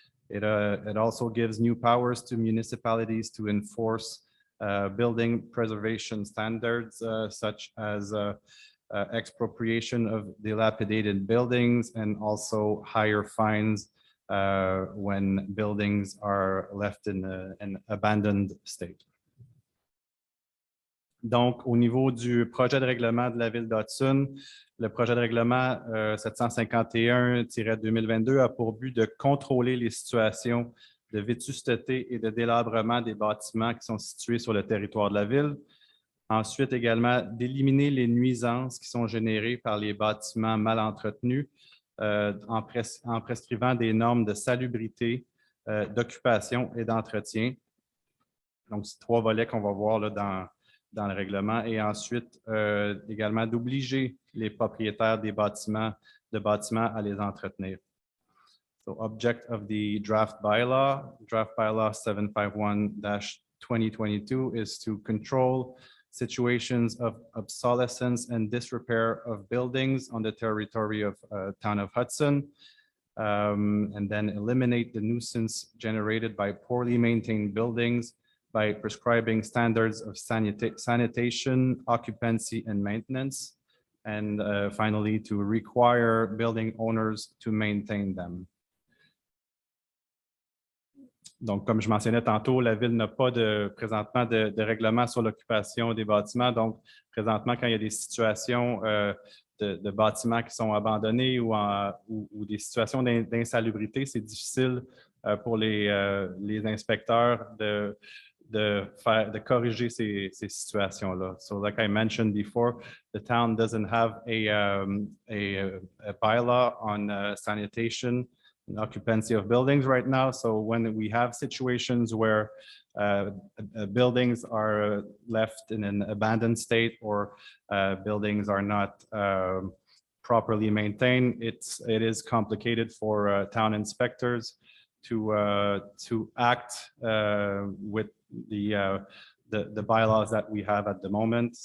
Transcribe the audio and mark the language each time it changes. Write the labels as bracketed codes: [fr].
[en] It also gives new powers to municipalities to enforce building preservation standards, such as expropriation of dilapidated buildings and also higher fines when buildings are left in an abandoned state. [fr] Donc, au niveau du projet de règlement de la ville d'Hudson, le projet de règlement 751-2022 a pour but de contrôler les situations de vétusteté et de délabrement des bâtiments qui sont situés sur le territoire de la ville. Ensuite, également, d'éliminer les nuisances qui sont générées par les bâtiments mal entretenus en prescrivant des normes de salubrité, d'occupation et d'entretien. Donc, c'est 3 volets qu'on va voir là, dans le règlement, et ensuite également d'obliger les propriétaires des bâtiments à les entretenir. [en] So, object of the draft bylaw 751-2022 is to control situations of obsolescence and disrepair of buildings on the territory of town of Hudson, and then eliminate the nuisance generated by poorly maintained buildings by prescribing standards of sanitation, occupancy, and maintenance, and finally, to require building owners to maintain them. [fr] Donc, comme je mentionnais tantôt, la Ville n'a pas présentement de règlement sur l'occupation des bâtiments. Donc, présentement, quand il y a des situations de bâtiments qui sont abandonnés ou des situations d'insalubrité, c'est difficile pour les inspecteurs de corriger ces situations-là. [en] So, like I mentioned before, the town doesn't have a bylaw on sanitation and occupancy of buildings right now. So when we have situations where buildings are left in an abandoned state or buildings are not properly maintained, it is complicated for town inspectors to act with the bylaws that we have at the moment.